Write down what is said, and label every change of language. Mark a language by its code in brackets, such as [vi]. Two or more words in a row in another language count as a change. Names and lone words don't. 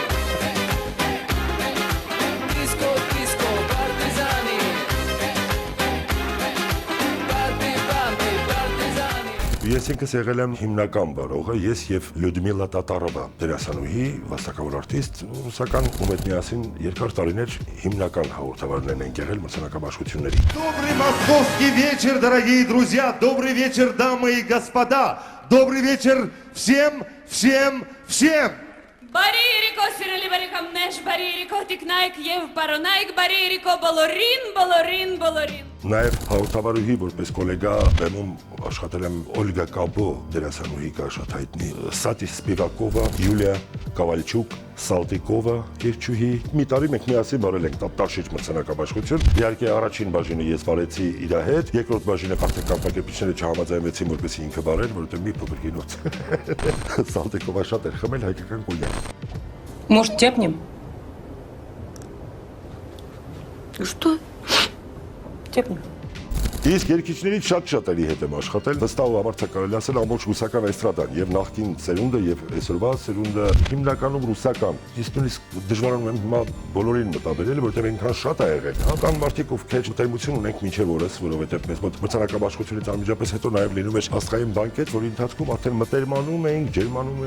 [hy] Ես ինքս եղել եմ հիմնական վարողը, ես եւ Լյուդմիլա Տատարովա, դերասանուհի, վաստակավոր արտիստ, ռուսական ում հետ միասին երկար տարիներ հիմնական հաղորդավարներն են եղել մրցանակաբաշխությունների։ [ru] Добрый московский вечер, дорогие друзья, добрый вечер, дамы и господа, добрый вечер всем. [hy] Բարիրիկո սիրելի բարեկամներ, բարիրիկո տիկնայք եւ բարոնայք, բարիրիկո բոլորին։ Նաև հաղորդավարուհի որպես գոլեգա բեմում աշխատել եմ Օլգա Կաբո դերասանուհի կա շատ հայտնի, Սատի Սպիվակովա, Յուլիա Կավալչուկ, Սալտիկովա երգչուհի։ Մի տարի մենք միասին վարել ենք Տաշիչ մրցանակաբաշխություն։ Իհարկե առաջին բաժինը ես վարեցի իր հետ, երկրորդ բաժինը արդեն կազմակերպիչները չհամաձայնվեցին, որպեսզի ինքը վարեր, որովհետև մի փոքր գինոց։ Սալտիկովա շատ էր խմել հայկական կոնյակ։ [ru] Может, тяпнем? Что? Тяпнем. [hy] Իսկ երգիչներից շատ-շատերի հետ եմ աշխատել, վստահ ու ամարձակ կարելի ասել ամբողջ ռուսական էստրադան, եւ նախկին սերունդը եւ այսօրվա սերունդը հիմնականում ռուսական։ Իսկ նույնիսկ դժվարանում եմ հիմա բոլորին մտաբերել, որովհետեւ այնքան շատ է եղել։ Կան մարդիկ, ովքեր մտերմություն ունենք մինչեւ օրս, որովհետեւ մեզ մոտ մրցանակաբաշխությունից անմիջապես հետո նաեւ լինում էր աստղային բանկետ, որի ընթացքում արդեն մտերմանում էինք, ջերմանում